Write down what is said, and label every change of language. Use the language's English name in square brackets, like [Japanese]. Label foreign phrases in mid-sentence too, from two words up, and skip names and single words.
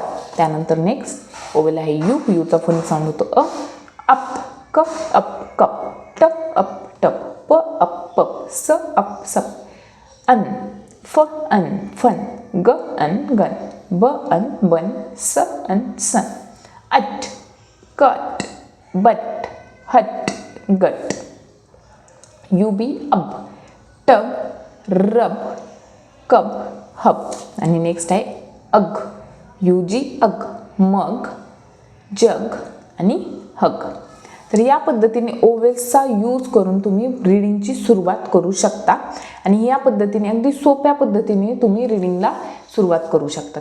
[Marathi] त्यानंतर [English] next vowel [Marathi] आहे यू. यूचा [English] phonic sound [Marathi] होतो अप, [English] k, up, cup, t, up, tup, p, up, pup, s, up, sup, un, f, un, fun, g, un, gun, b, un, bun, s, un, sun, ut, cut, but, hut, gut, u b, ub, tub, rub, cub, hub. [Marathi] आणि नेक्स्ट आहे [English] ug, u g, ug, mug, jug [Marathi] आणि हग. तर या पद्धतीने ओवेल्सचा यूज करून तुम्ही रीडिंगची सुरुवात करू शकता आणि या पद्धतीने अगदी सोप्या पद्धतीने तुम्ही रीडिंगला सुरुवात करू शकता.